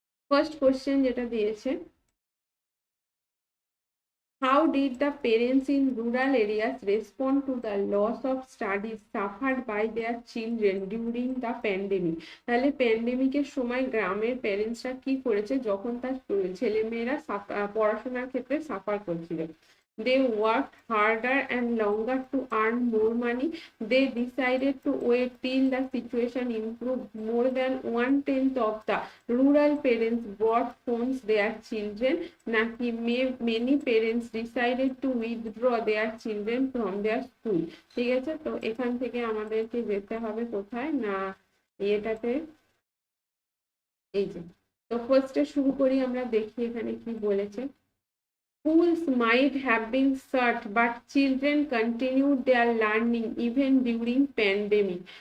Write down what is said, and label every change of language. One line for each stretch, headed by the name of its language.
Bangla: First question যেটা দিয়েছে,
English: how did the parents in rural areas respond to the loss of studies suffered by their children during the pandemic?
Bangla: তাহলে প্যান্ডেমিকের সময় গ্রামের প্যারেন্টসরা কি করেছে যখন তার ছেলেমেয়েরা পড়াশোনার ক্ষেত্রে সাফার করছিল?
English: They worked harder and longer to earn more money. They decided to wait till the situation improved. More than 1/10 of the rural parents bought phones their children. নাকি many parents decided to withdraw their children from their school?
Bangla: ঠিক আছে, তো এখান থেকে আমাদেরকে যেতে হবে কোথায় না, এটাতে, এই যে। তো ফার্স্টে শুরু করি, আমরা দেখি এখানে কি বলেছে।
English: Schools might have been shut, but children continued their learning even during pandemic.